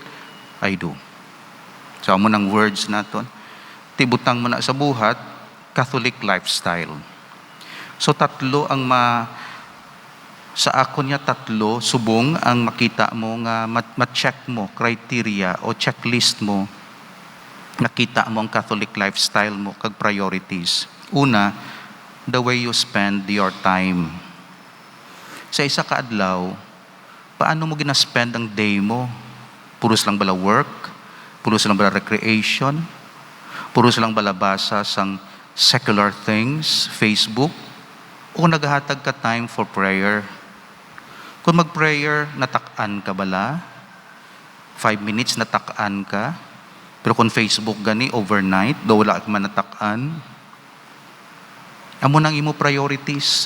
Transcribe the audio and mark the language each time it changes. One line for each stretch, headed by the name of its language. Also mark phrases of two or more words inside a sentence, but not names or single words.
English: I do.
Hiligaynon: So amo nang words naton. Tibutang mo na sa buhat,
English: Catholic lifestyle.
Hiligaynon: So 3 ang sa ako niya 3 subong ang makita mo nga ma-check mo criteria o checklist mo, nakita mo ang
English: Catholic lifestyle
Hiligaynon: mo kag priorities. Una,
English: the way you spend your time.
Hiligaynon: Sa isa ka adlaw, paano mo gina-spend ang day mo? Puros lang bala work? Puros lang bala recreation? Puros lang bala basa sang
English: secular things,
Hiligaynon: Facebook? O naghahatag ka
English: time for prayer?
Hiligaynon: Kung mag-prayer, natak-an ka bala?
English: 5 minutes
Hiligaynon: natak-an ka? Pero kung Facebook gani, overnight, daw wala ka man natak-an? Amo nang imo priorities.